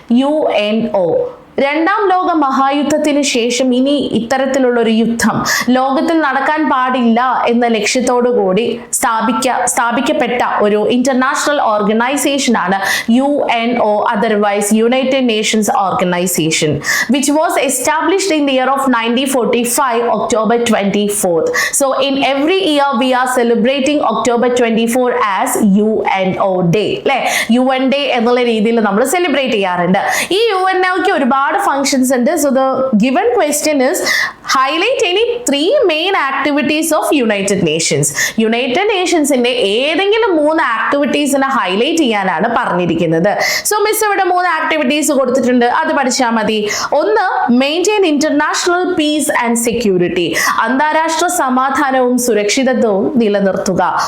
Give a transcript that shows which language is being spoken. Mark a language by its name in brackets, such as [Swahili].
[Malayalam] UNO 2ാം ലോക മഹായുദ്ധത്തിന് ശേഷം ഇനി ഇത്തരത്തിലുള്ള ഒരു യുദ്ധം ലോകത്തിൽ നടക്കാൻ പാടില്ല എന്ന ലക്ഷ്യത്തോടു കൂടി സ്ഥാപിക്കപ്പെട്ട ഒരു ഇന്റർനാഷണൽ ഓർഗനൈസേഷൻ ആണ് UNO, otherwise United Nations organisation, [English] Which was established in the year of 1945 October 24th. So in every year we are celebrating October 24 as UNO Day, [Malayalam] അല്ലെ? UN Day എന്നുള്ള രീതിയിൽ നമ്മൾ സെലിബ്രേറ്റ് ചെയ്യാറുണ്ട്. ഈ UNOക്ക് ഒരുപാട് ഒരുപാട് ഫങ്ഷൻസ് ഉണ്ട്. [English] So the given question is highlight any 3 main activities of United Nations. [Malayalam] United നേഷൻസിന്റെ ഏതെങ്കിലും 3 ആക്ടിവിറ്റീസിനെ ഹൈലൈറ്റ് ചെയ്യാനാണ് പറഞ്ഞിരിക്കുന്നത്. സോ മിസ് ഇവിടെ 3 ആക്ടിവിറ്റീസ് കൊടുത്തിട്ടുണ്ട്, അത് പഠിച്ചാൽ മതി. ഒന്ന്, [English] maintain international peace and security, [Malayalam] അന്താരാഷ്ട്ര സമാധാനവും സുരക്ഷിതത്വവും നിലനിർത്തുക.